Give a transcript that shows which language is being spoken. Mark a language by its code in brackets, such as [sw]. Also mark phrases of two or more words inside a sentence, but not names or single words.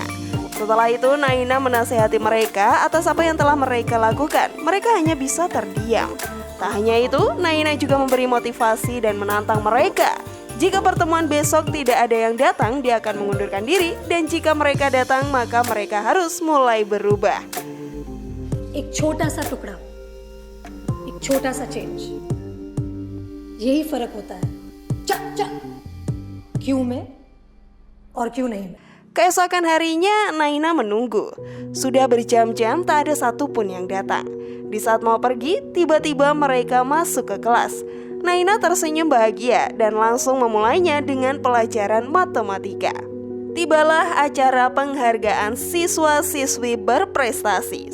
[id] Setelah itu Naina menasihati mereka atas apa yang telah mereka lakukan. Mereka hanya bisa terdiam. Tak hanya itu, Naina juga memberi motivasi dan menantang mereka. Jika pertemuan besok tidak ada yang datang, dia akan mengundurkan diri. Dan jika mereka datang, maka mereka harus mulai berubah. [hi] एक छोटा सा टुकड़ा, एक छोटा सा चेंज, यही फर्क होता है क्यों में और क्यों नहीं में. [id] Keesokan harinya, Naina menunggu. Sudah berjam-jam tak ada satupun yang datang. Di saat mau pergi, tiba-tiba mereka masuk ke kelas. Naina tersenyum bahagia dan langsung memulainya dengan pelajaran matematika. Tibalah acara penghargaan siswa-siswi berprestasi.